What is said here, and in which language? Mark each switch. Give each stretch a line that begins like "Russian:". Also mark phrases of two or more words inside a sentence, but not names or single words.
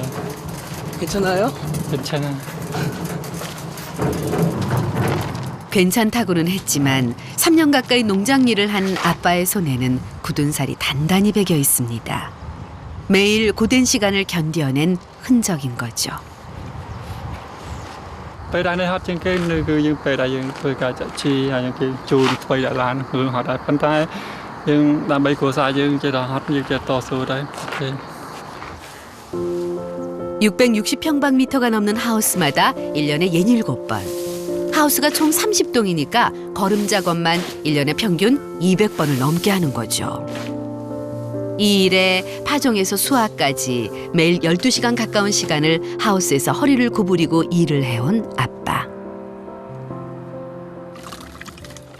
Korean: 괜찮아요? 괜찮아. 괜찮다고는 했지만 3년 가까이 농장 일을 한 아빠의 손에는 굳은 살이 단단히 배겨 있습니다. 매일 고된 시간을 견뎌낸 흔적인 거죠.
Khmer: ពេលដែរនេះហត់ជាងគេនៅគឺយើងពេលដែរយើងធ្វើការចាក់ជីហើយយើងគេជូនថ្មីដាក់ឡានគឺហត់ដែរប៉ុន្តែយើងដើម្បីគ្រួសារយើងចេះតែហត់យើងចេះតស៊ូដែរ
Korean: 660평방미터가 넘는 하우스마다 1년에 67번. 하우스가 총 30동이니까 거름 작업만 1년에 평균 200번을 넘게 하는 거죠. 이 일에 파종에서 수확까지 매일 12시간 가까운 시간을 하우스에서 허리를 구부리고 일을 해온 아빠.